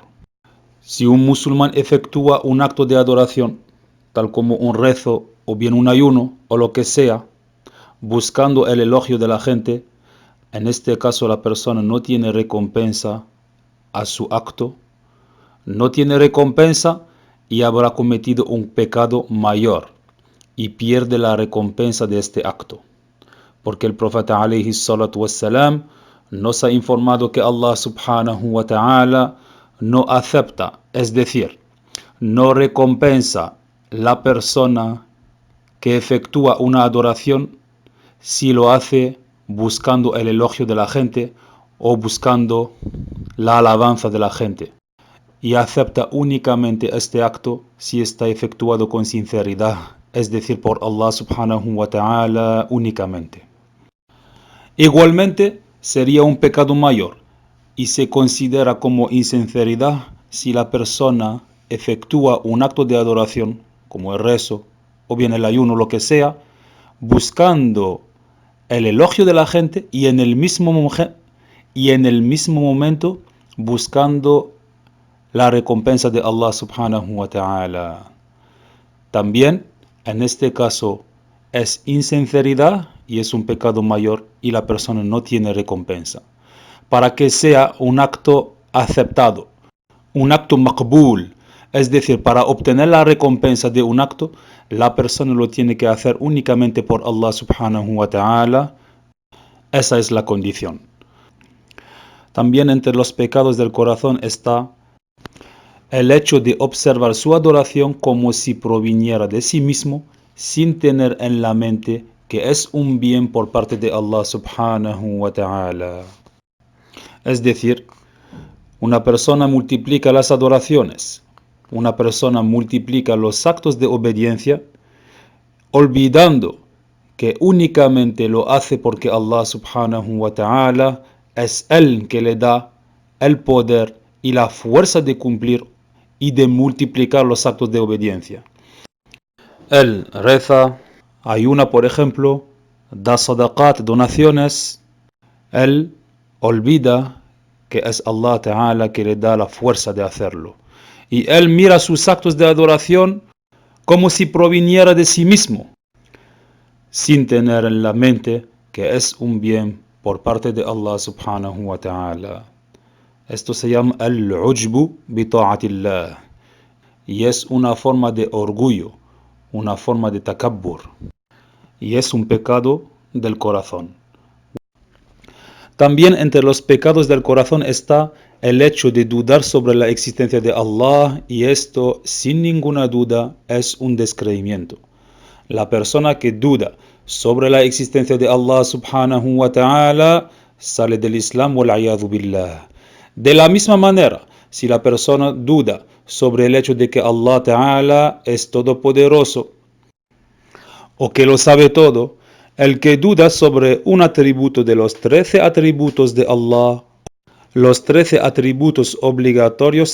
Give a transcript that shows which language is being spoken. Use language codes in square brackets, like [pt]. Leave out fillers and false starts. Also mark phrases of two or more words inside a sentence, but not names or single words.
[es] Si un musulmán efectúa un acto de adoración, tal como un rezo, o bien un ayuno, o lo que sea, buscando el elogio de la gente, en este caso la persona no tiene recompensa a su acto, no tiene recompensa y habrá cometido un pecado mayor y pierde la recompensa de este acto. Porque el profeta [ar] عليه الصلاة والسلام [es] nos ha informado que [ar] الله سبحانه وتعالى [es] no acepta, es decir, no recompensa la persona que efectúa una adoración si lo hace buscando el elogio de la gente o buscando la alabanza de la gente, y acepta únicamente este acto si está efectuado con sinceridad, es decir, por [ar] الله سبحانه وتعالى [es] únicamente. Igualmente sería un pecado mayor y se considera como insinceridad si la persona efectúa un acto de adoración como el rezo o bien el ayuno, lo que sea, buscando el elogio de la gente y en el mismo momento buscando la recompensa de [ar] الله سبحانه وتعالى. [es] También en este caso es insinceridad y es un pecado mayor y la persona no tiene recompensa. Para que sea un acto aceptado, un acto maqbul, es decir, para obtener la recompensa de un acto, la persona lo tiene que hacer únicamente por [ar] الله سبحانه وتعالى. [es] Esa es la condición. También entre los pecados del corazón está el hecho de observar su adoración como si proviniera de sí mismo, sin tener en la mente que es un bien por parte de [ar] الله سبحانه وتعالى. [es] Es decir, una persona multiplica las adoraciones, una persona multiplica los actos de obediencia, olvidando que únicamente lo hace porque [ar] الله سبحانه وتعالى [es] es Él que le da el poder y la fuerza de cumplir y de multiplicar los actos de obediencia. Él reza, ayuna por ejemplo, da sadaqat, donaciones. Él olvida que es [ar] الله تعالى [es] que le da la fuerza de hacerlo. Y él mira sus actos de adoración como si proviniera de sí mismo, sin tener en la mente que es un bien por parte de [ar] الله سبحانه وتعالى. [es] Esto se llama [ar] العجب بطاعة الله [es] y es una forma de orgullo, una forma de takabbur, y es un pecado del corazón. También entre los pecados del corazón está el hecho de dudar sobre la existencia de Allah, y esto sin ninguna duda es un descreimiento. La persona que duda sobre la existencia de [ar] الله سبحانه وتعالى [es] sale del Islam [ar] والعياذ بالله. [es] De la misma manera, si la persona duda sobre el hecho de que [ar] الله تعالى [es] es todopoderoso o que lo sabe todo, el que duda sobre un atributo de los 13 atributos de Allah, los 13 atributos obligatorios